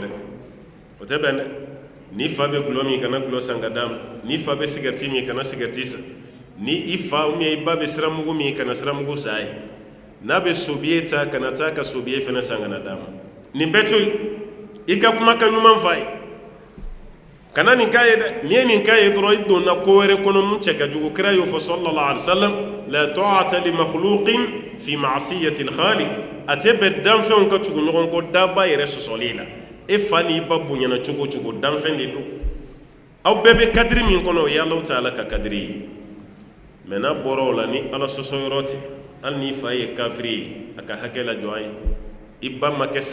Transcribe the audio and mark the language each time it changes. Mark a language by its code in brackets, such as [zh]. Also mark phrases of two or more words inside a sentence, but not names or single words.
[bm] dɛ o tɛ bɛn dɛ ni fa bɛ gulɔ min kana gulɔ san ka d'a ma ni fa bɛ sigariti min kana sigariti san ni i fa [fr] ou bien [bm] i ba bɛ siramugu min kana siramugu san a ye n'a bɛ sobiye ta kana taa ka sobiye fana san kana d'a ma nin bɛɛ to yen i ka kumakan ɲuman f'a ye kana nin k'a ye dɛ n'i ye nin k'a ye dɔrɔn i donna ko wɛrɛ kɔnɔ mun cɛ ka jugu kira y'o fɔ [ar] صلى الله عليه وسلم لا طاعة لمخلوق في معصية الخالق [bm] a tɛ bɛn danfɛnw ka tugu ɲɔgɔn kɔ daba yɛrɛ sɔsɔli la e fa n'i ba bonyana cogo cogo danfɛn de don aw bɛɛ bɛ kadiri min kɔnɔ o ye Alahu Taala ka kadiri ye mɛ n'a bɔra o la ni ala sɔsɔyɔrɔ tɛ hali n'i fa ye kafiri ye a ka hakɛ lajɔ a ye i ba ma kɛ